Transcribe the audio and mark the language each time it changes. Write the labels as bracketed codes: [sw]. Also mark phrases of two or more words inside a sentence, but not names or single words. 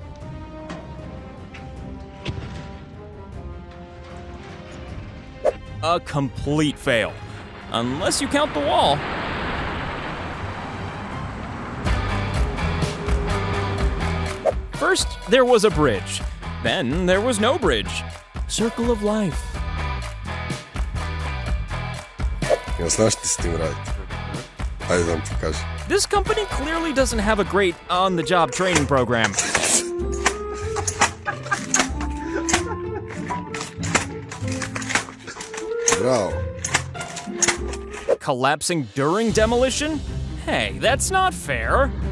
[en] A complete fail, unless you count the wall. First, there was a bridge. Then there was no bridge. Circle of life. [hr] Ja znaš ti s tim raditi. Ajde da vam pokažem. [en] This company clearly doesn't have a great on-the-job training program. Bravo. Collapsing during demolition? Hey, that's not fair.